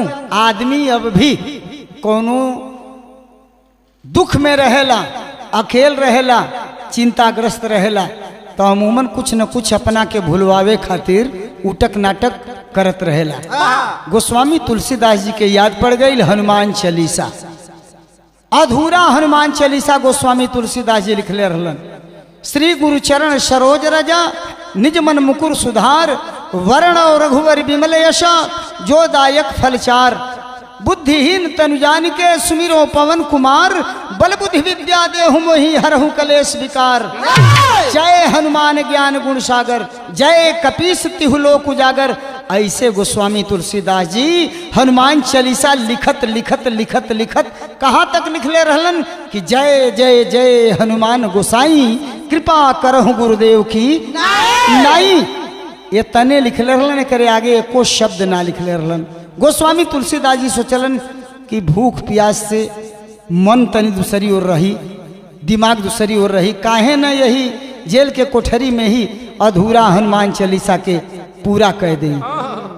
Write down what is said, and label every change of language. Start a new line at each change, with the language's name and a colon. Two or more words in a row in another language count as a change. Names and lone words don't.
Bhojpuri: आदमी अब भी कोनो दुख में रहेला, अकेल रहेला, चिंताग्रस्त रहेला, तो अमूमन कुछ न कुछ अपना के भुलवावे खातिर उटक नाटक करत रहेला। गोस्वामी तुलसीदास जी के याद पड़ गई हनुमान चालीसा। अधूरा हनुमान चालीसा गोस्वामी तुलसीदास जी लिखले रहलन।
Awadhi: श्री गुरुचरण सरोज रजा निज मन मुकुर सुधार, वर्ण और रघुवर विमल यशा जो दायक फलचार। बुद्धिहीन तनु जान के सुमिरो पवन कुमार, बल बुद्धि विद्या देहु मोहि हरहु कलेश विकार। जय हनुमान ज्ञान गुण सागर, जय कपीस तिहु लोक उजागर।
Bhojpuri: ऐसे गोस्वामी तुलसीदास जी हनुमान चालीसा लिखत लिखत लिखत लिखत कहाँ तक लिखले रहलन कि
Awadhi: जय जय जय हनुमान गोसाई, कृपा करहु गुरुदेव
Bhojpuri: की नहीं। ये तने लिखले रहलन, करे आगे एको शब्द ना लिखले रहलन। गोस्वामी तुलसीदास जी सोचलन कि भूख प्यास से मन तनी दूसरी ओर रही, दिमाग दूसरी ओर रही, काहे न यही जेल के कोठरी में ही अधूरा हनुमान चालीसा के पूरा कह दें।